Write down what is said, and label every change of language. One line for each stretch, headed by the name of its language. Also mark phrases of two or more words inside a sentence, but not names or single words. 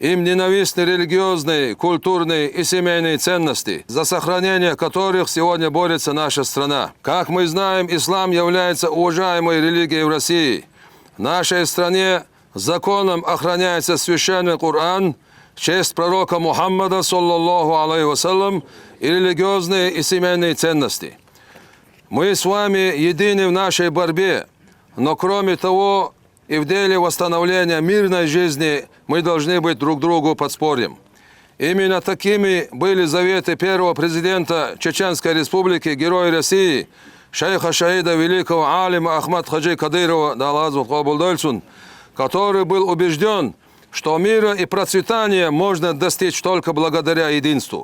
Russian: Им ненавистны религиозные, культурные и семейные ценности, за сохранение которых сегодня борется наша страна. Как мы знаем, ислам является уважаемой религией в России. В нашей стране законом охраняется священный Коран, честь пророка Мухаммада,
Arabic: صلى الله عليه وسلم,
Russian: и религиозные и семейные ценности. Мы с вами едины в нашей борьбе, но кроме того, и в деле восстановления мирной жизни мы должны быть друг другу подспорьем. Именно такими были заветы первого президента Чеченской Республики, Героя России, шейха шаида великого алима Ахмад Хаджи Кадырова, да
Turkish: Allah kabul olsun,
Russian: который был убежден, что мира и процветания можно достичь только благодаря единству.